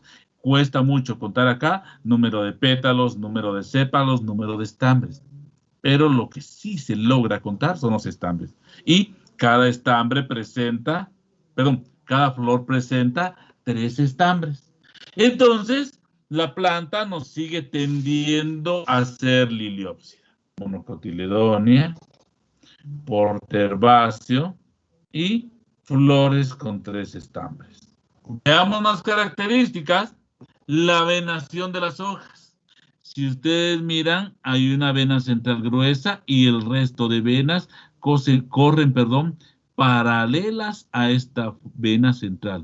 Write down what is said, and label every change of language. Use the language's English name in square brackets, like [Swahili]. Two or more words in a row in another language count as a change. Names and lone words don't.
[Spanish] Cuesta mucho contar acá número de pétalos, número de sépalos, número de estambres. Pero lo que sí se logra contar son los estambres. Y cada cada flor presenta 3 estambres. Entonces, la planta nos sigue tendiendo a ser liliópsida. Monocotiledonia, porterbáceo y flores con 3 estambres. Veamos más características. La venación de las hojas. Si ustedes miran, hay una vena central gruesa y el resto de venas corren, paralelas a esta vena central.